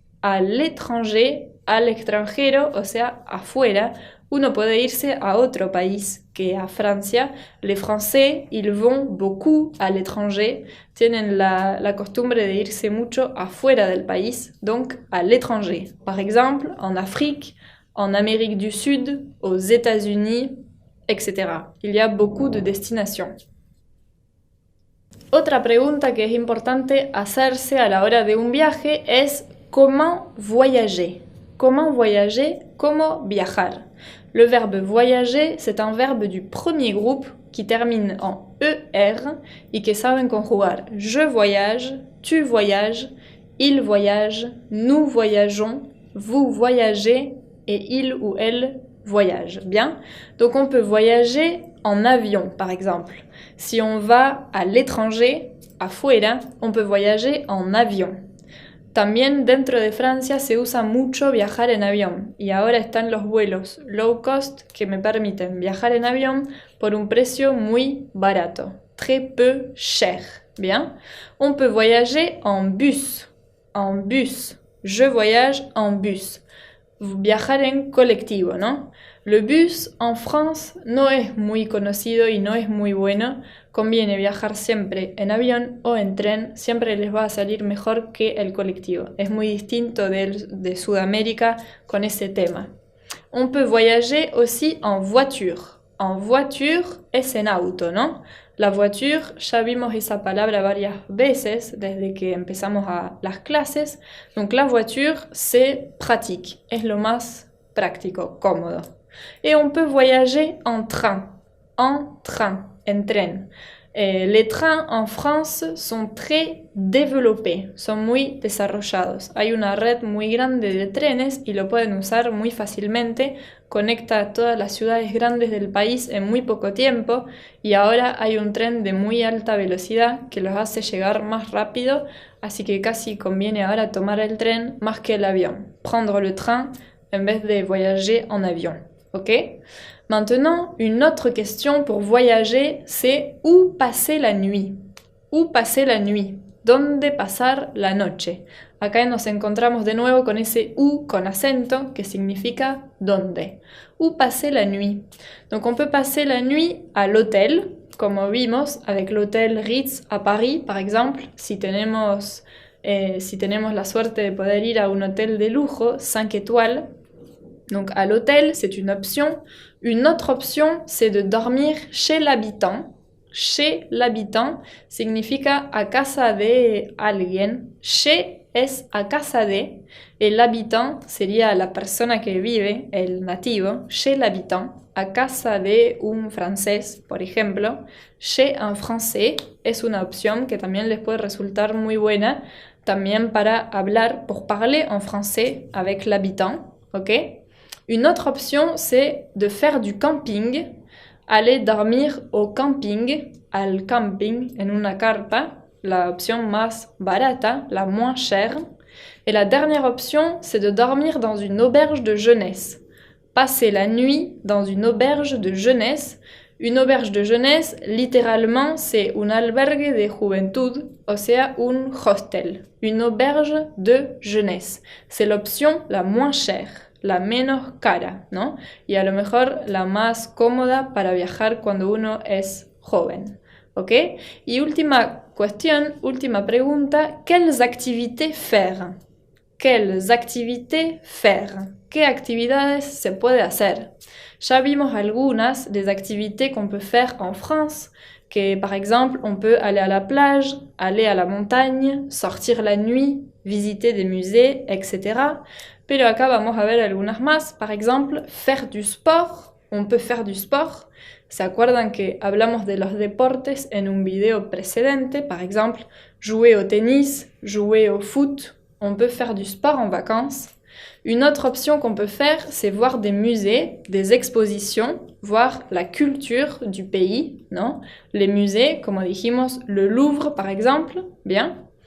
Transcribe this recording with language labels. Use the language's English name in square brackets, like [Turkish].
[French] À l'étranger, [Spanish] al extranjero, o sea, afuera. Uno puede irse a otro país que a Francia. [French] Les Français, ils vont beaucoup à l'étranger. [Spanish] Tienen la costumbre de irse mucho afuera del país, [French] donc à l'étranger. Par exemple, en Afrique, en Amérique du Sud, aux États-Unis, etc. Il y a beaucoup de destinations. [Spanish] Otra pregunta que es importante hacerse a la hora de un viaje es ¿cómo voyager? [French] Comment voyager? [Spanish] Como viajar. [French] Le verbe voyager, c'est un verbe du premier groupe qui termine en ER [Spanish] y que saben conjugar [French] je voyage, tu voyages, il voyage, nous voyageons, vous voyagez et il ou elle voyage. Bien? Donc on peut voyager en avion, par exemple. Si on va à l'étranger, afuera, on peut voyager en avion. [Spanish] También dentro de Francia se usa mucho viajar en avión y ahora están los vuelos low cost que me permiten viajar en avión por un precio muy barato, [French] très peu cher. Bien. On peut voyager en bus. En bus. Je voyage en bus. [Spanish] Viajar en colectivo, ¿no? [French] Le bus en France [Spanish] no es muy conocido y no es muy bueno. Conviene viajar siempre en avión o en tren, siempre les va a salir mejor que el colectivo. Es muy distinto de Sudamérica con ese tema. [French] On peut voyager aussi en voiture. [Spanish] En voiture es en auto, ¿no? La voiture, ya vimos esa palabra varias veces desde que empezamos las clases. [French] Donc la voiture, c'est pratique, [Spanish] es lo más práctico, cómodo. [French] Et on peut voyager en train, en tren. Les trains en France sont très développés, [Spanish] son muy desarrollados. Hay una red muy grande de trenes y lo pueden usar muy fácilmente. Conecta a todas las ciudades grandes del país en muy poco tiempo y ahora hay un tren de muy alta velocidad que los hace llegar más rápido, así que casi conviene ahora tomar el tren más que el avión. [French] Prendre le train [Spanish] en vez de [French] voyager en avion. Ok? Maintenant, une autre question pour voyager, c'est où passer la nuit? Où passer la nuit? [Spanish] ¿Dónde pasar la noche? Acá nos encontramos de nuevo con ese où con acento que significa ¿dónde? [French] Où passer la nuit? Donc on peut passer la nuit à l'hôtel, [Spanish] como vimos [French] avec l'hôtel Ritz à Paris, par exemple, [Spanish] si tenemos la suerte de poder ir a un hôtel de lujo, [French] 5 étoiles. Donc à l'hôtel, c'est une option. Une autre option, c'est de dormir chez l'habitant. [Spanish] Chez l'habitant significa a casa de alguien. Chez es a casa de. El habitant sería la persona que vive, el nativo. Chez l'habitant, a casa de un francés, por ejemplo. Chez un français es una opción que también les puede resultar muy buena. También para hablar, [French] pour parler en français avec l'habitant. ¿Ok? Une autre option, c'est de faire du camping, aller dormir au camping, [Spanish] al camping, en una carpa, la option más barata, [French] la moins chère. Et la dernière option, c'est de dormir dans une auberge de jeunesse. Passer la nuit dans une auberge de jeunesse. Une auberge de jeunesse, littéralement, c'est [Spanish] un albergue de juventud, o sea, un hostel. [French] Une auberge de jeunesse. C'est l'option la moins chère. [Spanish] La menos cara, ¿no? Y a lo mejor la más cómoda para viajar cuando uno es joven, ¿ok? Y última cuestión, última pregunta, [French] ¿quelles activités faire? ¿Quelles activités faire? [Spanish] ¿Qué actividades se puede hacer? Ya vimos algunas [French] des activités qu'on peut faire en France, que par exemple, on peut aller à la plage, aller à la montagne, sortir la nuit, visiter des musées, etc. [Spanish] Pero acá vamos a ver algunas más. [French] Par exemple, faire du sport. On peut faire du sport. [Spanish] ¿Se acuerdan que hablamos de los deportes en un video precedente? [French] Par exemple, jouer au tennis, jouer au foot. On peut faire du sport en vacances. Une autre option qu'on peut faire, c'est voir des musées, des expositions, voir la culture du pays, [Spanish] ¿no? [French] Les musées, [Spanish] como dijimos, [French] le Louvre par exemple, bien.